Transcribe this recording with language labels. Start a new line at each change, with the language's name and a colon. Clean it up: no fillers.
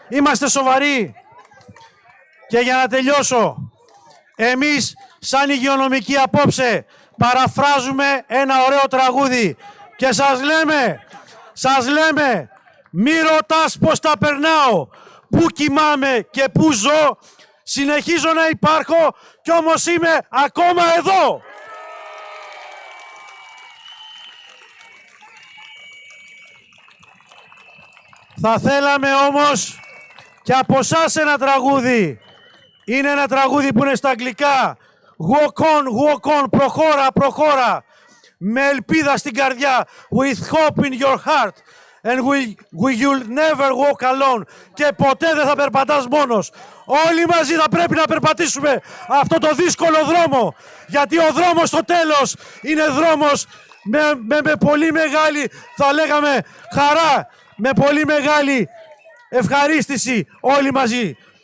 Greek: Είμαστε σοβαροί. Και για να τελειώσω, εμείς σαν υγειονομικοί απόψε παραφράζουμε ένα ωραίο τραγούδι και σας λέμε μη ρωτάς πως τα περνάω, πού κοιμάμαι και πού ζω, συνεχίζω να υπάρχω κι όμως είμαι ακόμα εδώ. Θα θέλαμε όμως και από εσάς ένα τραγούδι. Είναι ένα τραγούδι που είναι στα αγγλικά.
English: Walk on,
Greek: προχώρα. Με ελπίδα στην καρδιά.
English: With hope in your heart. And you'll never walk alone.
Greek: Και ποτέ δεν θα περπατάς μόνος. Όλοι μαζί θα πρέπει να περπατήσουμε αυτό το δύσκολο δρόμο. Γιατί ο δρόμος στο τέλος είναι δρόμος με πολύ μεγάλη, θα λέγαμε, χαρά. Με πολύ μεγάλη ευχαρίστηση όλοι μαζί.